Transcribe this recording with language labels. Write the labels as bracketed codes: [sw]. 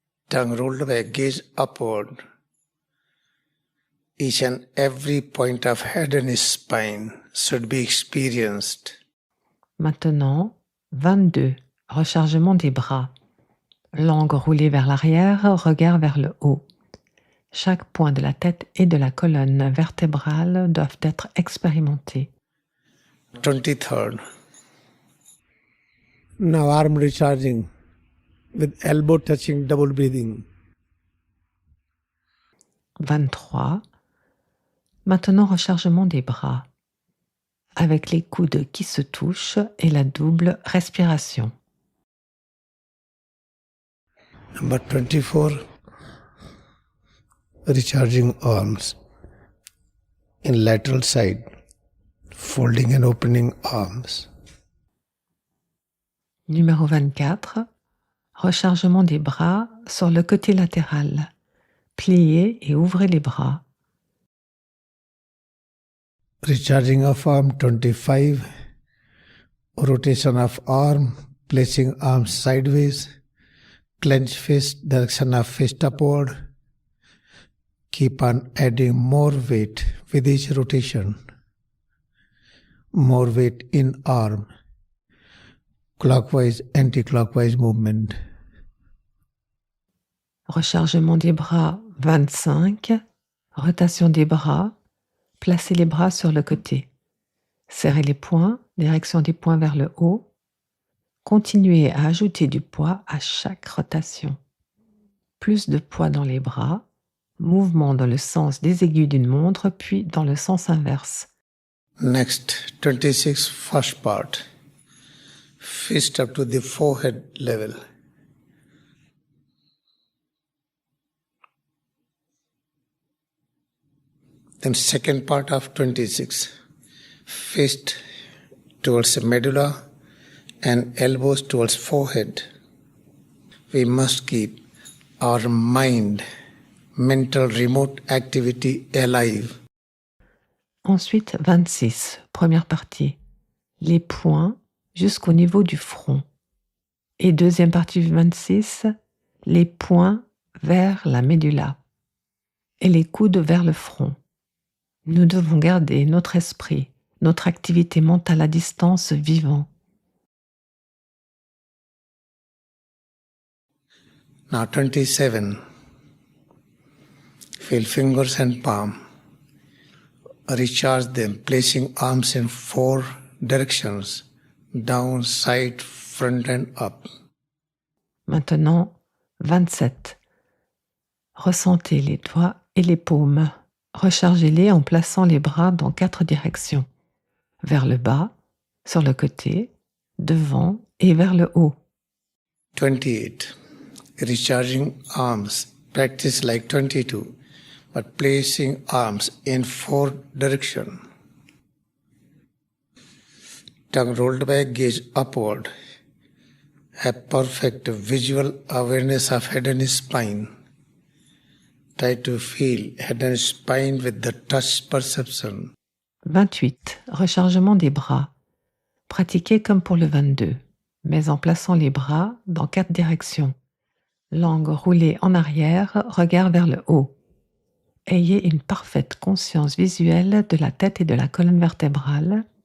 [en] Tongue rolled back, gaze upward. Each and every point of head and spine should be experienced. [fr] Maintenant, 22. Rechargement des bras. Langue roulée vers l'arrière, regard vers le haut. Chaque point de la tête et de la colonne vertébrale doivent être expérimentés. [en] 23rd. Now arm recharging with elbow touching, double breathing. [fr] 23. Maintenant, rechargement des bras, avec les coudes qui se touchent et la double respiration. [en] Number 24. Recharging arms in lateral side, folding and opening arms. [fr] Numéro 24. Rechargement des bras sur le côté latéral. Pliez et ouvrez les bras. [en] Recharging of arm 25. Rotation of arm, placing arms sideways. Clench fist, direction of fist upward. Keep on adding more weight with each rotation. More weight in arm. Clockwise, anti-clockwise movement. [fr] Rechargement des bras 25. Rotation des bras. Placez les bras sur le côté. Serrez les poings, direction des poings vers le haut. Continuez à ajouter du poids à chaque rotation. Plus de poids dans les bras. Mouvement dans le sens des aiguilles d'une montre, puis dans le sens inverse. [en] Next, 26, first part. Fist up to the forehead level. Then second part of 26. Fist towards the medulla and elbows towards forehead. We must keep our mind, mental remote activity alive. [fr] Ensuite, 26, première partie. Les poings jusqu'au niveau du front. Et deuxième partie du 26, les poings vers la médulla et les coudes vers le front. Nous devons garder notre esprit, notre activité mentale à distance vivant. [en] Now 27. Feel fingers and palm. Recharge them, placing arms in 4 directions. Down, side, front and up. [fr] Maintenant, 27. Ressentez les doigts et les paumes. Rechargez-les en plaçant les bras dans 4 directions. Vers le bas, sur le côté, devant et vers le haut. [en] 28. Recharging arms. Practice like 22, but placing arms in 4 directions. Tongue rolled back, gaze upward. Have perfect visual awareness of head and spine. Try to feel head and spine with the touch perception. [fr] 28. Rechargement des bras. Pratiquez comme pour le 22, mais en plaçant les bras dans 4 directions. Langue roulée en arrière, regard vers le haut. Ayez une parfaite conscience visuelle de la tête et de la colonne vertébrale.